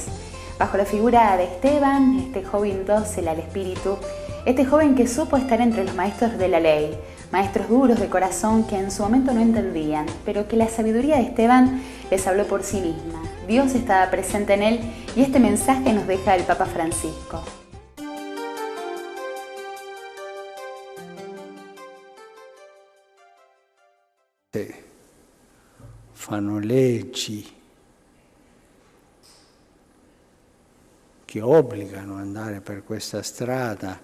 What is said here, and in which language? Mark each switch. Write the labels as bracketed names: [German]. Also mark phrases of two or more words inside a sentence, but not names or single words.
[Spanish] Bajo la figura de Esteban, este joven dócil al espíritu, este joven que supo estar entre los maestros de la ley, maestros duros de corazón que en su momento no entendían, pero que la sabiduría de Esteban les habló por sí misma. Dios estaba presente en él y este mensaje nos deja el Papa Francisco. [Italian] Fanno leggi che obbligano ad andare per questa strada.